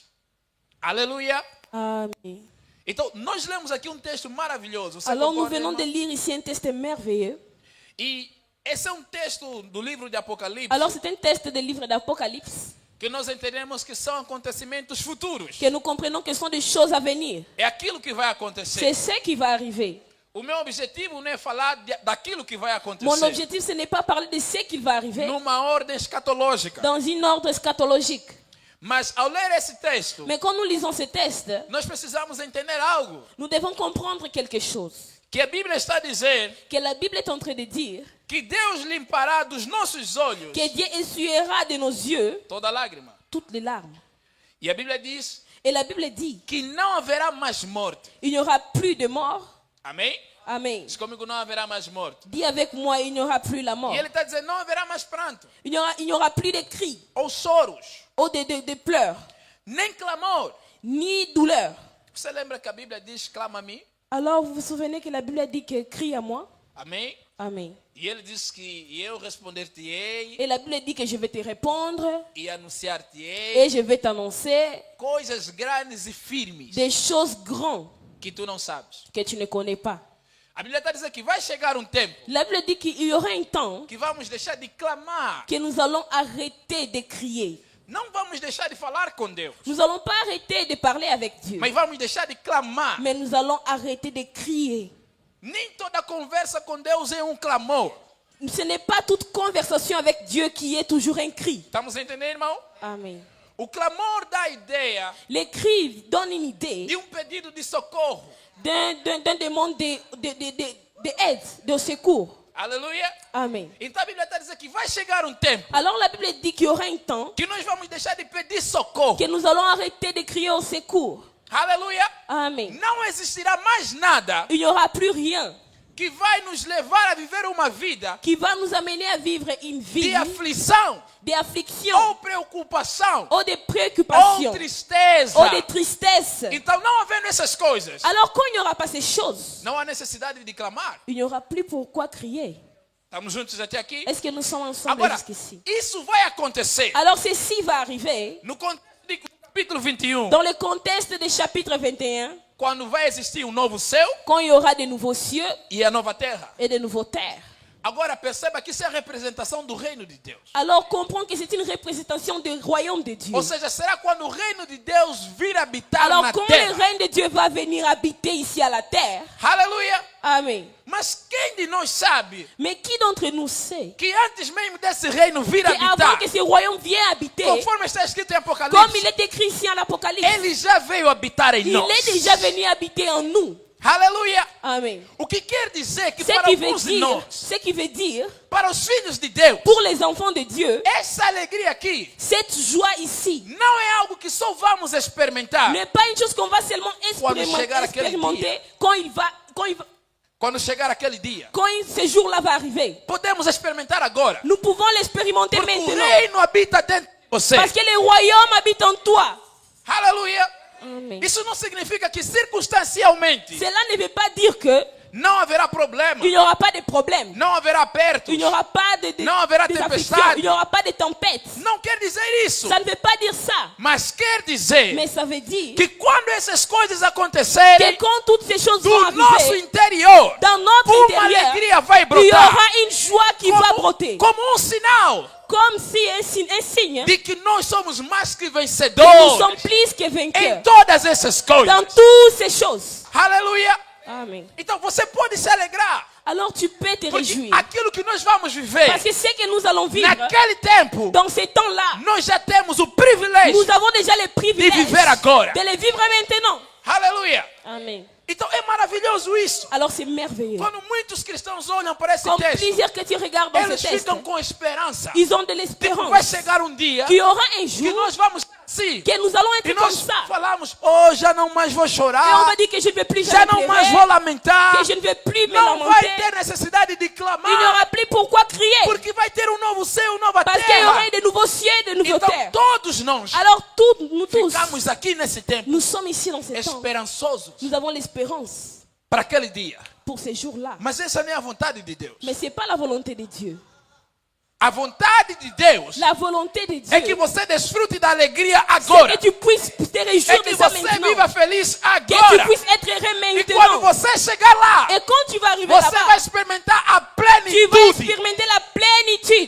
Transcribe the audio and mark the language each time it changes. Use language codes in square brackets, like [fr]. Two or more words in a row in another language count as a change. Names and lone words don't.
[pt] Aleluia. [fr] Amen. [pt] Então, nós lemos aqui um texto maravilhoso. Você [fr] Alors nous [pt] concorda, [fr] venons de [pt] irmão? [fr] lire ici un texte merveilleux. [pt] E esse é um texto do livro de Apocalipse [fr] Alors c'est un texte du livre d'Apocalypse [pt] que nós entendemos que são acontecimentos futuros. [fr] que nous comprenons que ce sont des choses à venir. [pt] É aquilo que vai acontecer. [fr] C'est ce qui va arriver. [pt] O meu objetivo não é falar daquilo que vai [fr] Mon [pt] acontecer [fr] objectif, ce n'est pas parler de ce qui va arriver [pt] numa ordem escatológica. [fr] dans une ordre eschatologique. [pt] Mas ao ler esse texto, [fr] Mais quand nous lisons ce texte, [pt] nós precisamos entender algo. [fr] nous devons comprendre quelque chose. [pt] Que a Bíblia está a dizer [fr] Que la Bible est en train de dire [pt] que Deus limpará dos nossos olhos [fr] que Dieu essuiera de nos yeux [pt] toda lágrima. [fr] toutes les larmes. [pt] E a Bíblia diz [fr] Et la Bible dit [pt] que não haverá mais morte. [fr] il n'y aura plus de mort. [pt] Amém? [fr] Amen. [pt] Diz comigo, não haverá mais morte. [fr] Dis avec moi, il n'y aura plus la mort. [pt] E ele está dizendo, não haverá mais pranto, [fr] Il n'y aura plus de cris [pt] ou choros, [fr] ou de pleurs, [pt] nem clamor. [fr] ni douleur. [pt] Você lembra que a Bíblia diz, clama a mim? [fr] Alors, vous vous souvenez que la Bible dit que crie à moi? [pt] Amém? [fr] Amen. [pt] E ele diz que eu responder-te-ei [fr] Et la Bible dit que je vais te répondre [pt] e anunciar-te-ei [fr] et je vais t'annoncer [pt] coisas grandes e firmes [fr] des choses grandes [pt] que tu não sabes. [fr] que tu ne connais pas. [pt] A Bíblia está dizendo que vai chegar um tempo [fr] La Bible dit qu'il y aura un temps [pt] que vamos deixar de clamar. [fr] que nous allons arrêter de crier. [pt] Não vamos deixar de falar com Deus, [fr] Nous n'allons pas arrêter de parler avec Dieu, [pt] mas vamos deixar de clamar. [fr] mais nous allons arrêter de crier. [pt] Nem toda conversa com Deus é um clamor. [fr] Ce n'est pas toute conversation avec Dieu qui est toujours un cri. [pt] Estamos a entender, irmão? [fr] Amen. [pt] O clamor dá a ideia [fr] Les cris donnent une idée [pt] de pedido de socorro. [fr] d'un demande d'aide, de secours. [pt] Aleluia. [fr] Amen. [pt] Então a Bíblia está dizendo que vai chegar um tempo [fr] Alors la Bible dit qu'il y aura un temps [pt] que nós vamos deixar de pedir socorro. [fr] que nous allons arrêter de crier au secours. [pt] Aleluia. [fr] Amen. [pt] Não existirá mais nada [fr] Il n'y aura plus rien [pt] que vai nos levar a viver uma vida [fr] qui va nous amener à vivre une vie [pt] de aflição, [fr] d'affliction, [pt] ou preocupação, [fr] ou de ou préoccupation, [pt] tristeza. [fr] ou de tristesse. [pt] Então, não havendo essas coisas, [fr] Alors quand il n'y aura pas ces choses, [pt] não há necessidade de clamar. [fr] il n'y aura plus pourquoi crier. [pt] Estamos juntos até aqui? [fr] Est-ce que nous sommes ensemble [pt] Agora, [fr] jusqu'ici? [pt] isso vai acontecer [fr] Alors ceci va arriver [pt] no contexto do capítulo 21, [fr] dans le contexte du chapitre 21, [pt] quando vai existir um novo céu [fr] quand il y aura de nouveaux cieux [pt] e a nova terra. [fr] et de nouveaux terres. [pt] Agora perceba que isso é a representação do reino de Deus. [fr] Alors comprends que c'est une représentation du royaume de Dieu. [pt] Ou seja, será quando o reino de Deus vir habitar [fr] Alors [pt] na [fr] quand [pt] terra? [fr] le règne de Dieu va venir habiter ici à la terre, [pt] Aleluia! [fr] amen. [pt] Mas quem de nós sabe [fr] Mais qui d'entre nous sait [pt] que antes mesmo desse reino vir [fr] qu'avant [pt] habitar, [fr] que ce royaume vienne habiter, [pt] conforme está escrito em [fr] comme [pt] Apocalipse, [fr] il est écrit ici en Apocalipse, [pt] ele já veio habitar em [fr] il [pt] nós. [fr] est déjà venu habiter en nous. [pt] Aleluia! [fr] Amen. [pt] O que quer dizer que [fr] Ce [pt] para [fr] qui veut [pt] alguns de [fr] dire, [pt] nós, [fr] ce qui veut dire, [pt] para os filhos de Deus, [fr] pour les enfants de Dieu, [pt] essa alegria aqui [fr] cette joie ici [pt] não é algo que só vamos experimentar [fr] n'est pas une chose qu'on va seulement [pt] Quando chegar aquele [fr] expérimenter [pt] dia. [fr] quand [pt] quando chegar aquele dia. [fr] ce jour-là va arriver. [pt] Podemos experimentar agora, [fr] Nous pouvons l'expérimenter [pt] porque o [fr] maintenant. [pt] reino habita dentro de você. [fr] Parce que le royaume habite en toi. [pt] Aleluia! [fr] Amen. [pt] Isso não significa que circunstancialmente [fr] Cela ne veut pas dire que [pt] não haverá problema, [fr] il n'y aura pas de problème. [pt] não haverá apertos. [fr] Il n'y aura pas de [pt] Não haverá [fr] afflictions. [pt] tempestade. [fr] Il n'y aura pas de tempête. [pt] Não quer dizer isso, [fr] Ça ne veut pas dire ça. [pt] mas quer dizer [fr] Mais ça veut dire [pt] que quando essas coisas [fr] que [pt] acontecerem, [fr] quand toutes ces choses [pt] do [fr] vont [pt] nosso [fr] arriver, [pt] interior, [fr] dans notre [pt] uma [fr] intérieur, [pt] alegria vai [fr] il y [pt] brotar [fr] aura une joie qui va broter. [pt] como sinal [fr] Comme si un signe [pt] de que nós somos mais que [fr] que nous [pt] vencedores [fr] sommes plus que [pt] em [fr] vainqueurs [pt] todas essas coisas. [fr] dans toutes ces choses. [pt] Aleluia! [fr] Amen. [pt] Então você pode se alegrar, [fr] Alors tu peux te [pt] porque [fr] réjouir. [pt] aquilo que nós vamos viver [fr] Parce que ce que nous allons vivre [pt] naquele tempo, [fr] dans ces temps-là, [pt] nós já temos o privilégio. [fr] nous avons déjà le privilège [pt] De viver agora. [fr] de les vivre maintenant. [pt] Aleluia! [fr] Amen. [pt] Então é maravilhoso isso. [fr] Alors c'est merveilleux. [pt] Quando muitos cristãos olham para esse [fr] Comme [pt] texto, [fr] plusieurs chrétiens regardent dans ce [pt] eles [fr] texte, [pt] ficam com esperança. [fr] ils ont de [pt] Tipo, vai [fr] l'espérance [pt] chegar um dia [fr] qu'il y aura un [pt] que [fr] jour [pt] nós vamos assim. [fr] que nous allons [pt] E [fr] être comme [pt] nós [fr] ça. [pt] falamos, oh, já não mais vou [fr] Et on [pt] chorar, [fr] va dire que je ne vais plus [pt] já [fr] jamais [pt] não mais [fr] pleurer, [pt] vou lamentar, [fr] que je ne vais plus me [pt] não vai [fr] lamenter. [pt] ter necessidade de [fr] Il n'y [pt] clamar, [fr] aura plus pourquoi crier. [pt] porque vai ter um novo céu, nova [fr] Parce qu'il y [pt] terra. [fr] aura de nouveaux cieux et de nouvelles [pt] Então [fr] terres. [pt] todos nós [fr] Alors nous tous, [pt] ficamos aqui nesse tempo [fr] nous sommes ici dans ce temps. [pt] esperançosos [fr] Nous avons l'espérance [pt] para aquele dia. [fr] pour ces jours-là. [pt] Mas essa não é a vontade de Deus. [fr] Mais ce n'est pas la volonté de Dieu. [pt] A vontade de Deus [fr] La volonté de Dieu, [pt] é que você desfrute da alegria [fr] c'est [pt] agora. [fr] que tu puisses te [pt] É [fr] réjouir [pt] que [fr] de ça [pt] você [fr] maintenant. [pt] viva feliz [fr] Que tu [pt] agora. [fr] puisses être heureux [pt] E quando [fr] maintenant. [pt] você chegar lá, [fr] Et quand tu vas arriver [pt] você vai [fr] là-bas, [pt] experimentar a [fr] tu vas [pt] plenitude. [fr] expérimenter la plénitude.